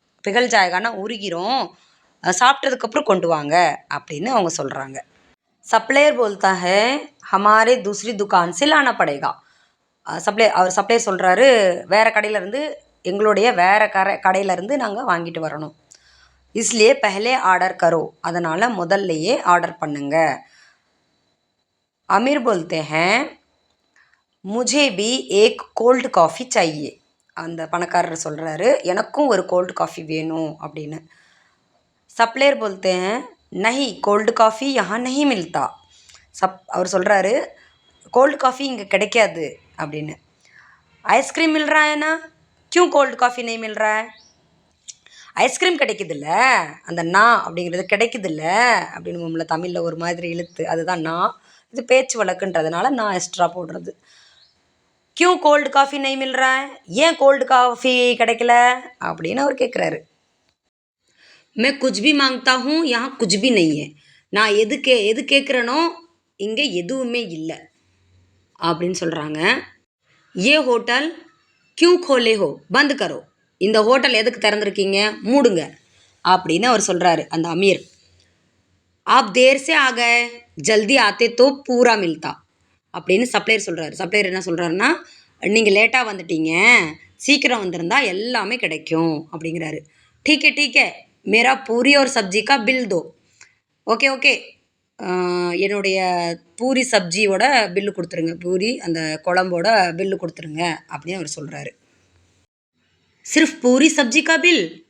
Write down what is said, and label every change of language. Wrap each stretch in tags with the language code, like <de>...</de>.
<hi>பிகல் ஜாயகானா</hi> <ta>உருகிரும், சாப்பிட்டதுக்கப்புறம் கொண்டு வாங்க அப்படின்னு அவங்க சொல்கிறாங்க.</ta> <hi>சப்ளையர் போல்தா ஹே ஹமாரே தூசரி துக்கான் से लाना पड़ेगा.</hi> <ta>சப்ளையர் சொல்கிறாரு, வேறு கடையிலேருந்து எங்களுடைய வேறு கடையிலேருந்து நாங்கள் வாங்கிட்டு வரணும்.</ta> <hi>इसलिए पहले ஆர்டர் கரோ.</hi> <ta>அதனால் முதல்லையே ஆர்டர் பண்ணுங்க.</ta> <hi>अमीर बोलते हैं मुझे भी एक कोल्ड कॉफ़ी चाहिए.</hi> <ta>அந்த பணக்காரர் சொல்கிறாரு, எனக்கும் ஒரு கோல்டு காஃபி வேணும் அப்படின்னு.</ta> <hi>சப்ளையர் बोलते हैं नहीं कोल्ड कॉफ़ी यहाँ नहीं मिलता.</hi> <ta>அவர் சொல்கிறாரு, கோல்டு காஃபி இங்கே கிடைக்காது அப்படின்னு.</ta> <hi>ஐஸ்கிரீம் மில் रहा है ना क्यों कोल्ड कॉफ़ी नहीं मिल रहा है.</hi> <ta>ஐஸ்கிரீம் கிடைக்குதுல்ல, அந்த நா அப்படிங்கிறது கிடைக்குதுல்ல அப்படின்னு நம்மள தமிழில் ஒரு மாதிரி இழுத்து, அதுதான் நா. இது பேச்சு வழக்குன்றதுனால நான் எக்ஸ்ட்ரா போடுறது.</ta> <hi>क्यों कोल्ड कॉफ़ी नहीं मिल रहा है.</hi> <ta>ஏன் கோல்டு காஃபி கிடைக்கல அப்படின்னு அவர் கேட்குறாரு.</ta> <hi>मैं कुछ भी मांगता हूँ यहाँ कुछ भी नहीं है.</hi> <ta>நான் எது கேட்குறேனோ இங்கே எதுவுமே இல்லை அப்படின்னு சொல்கிறாங்க.</ta> <hi>ये होटल क्यों खोले हो बंद करो.</hi> <ta>இந்த ஹோட்டல் எதுக்கு திறந்துருக்கீங்க, மூடுங்க அப்படின்னு அவர் சொல்கிறாரு அந்த அமீர்.</ta> <hi>आप देर से आ गए जल्दी आते तो पूरा मिलता</hi> <ta>அப்படின்னு சப்ளையர் சொல்கிறாரு. சப்ளையர் என்ன சொல்கிறாருன்னா, நீங்கள் லேட்டாக வந்துட்டீங்க, சீக்கிரம் வந்திருந்தா எல்லாமே கிடைக்கும் அப்படிங்கிறாரு.</ta> <hi>ठीक है ठीक है मेरा पूरी और सब्जी का बिल दो.</hi> <ta>ஓகே ஓகே என்னுடைய பூரி சப்ஜியோட பில்லு கொடுத்துருங்க, பூரி அந்த குழம்போட பில்லு கொடுத்துருங்க அப்படின்னு அவர் சொல்கிறாரு.</ta> <hi>சிர்ஃப் பூரி சப்ஜி கா பில்.</hi>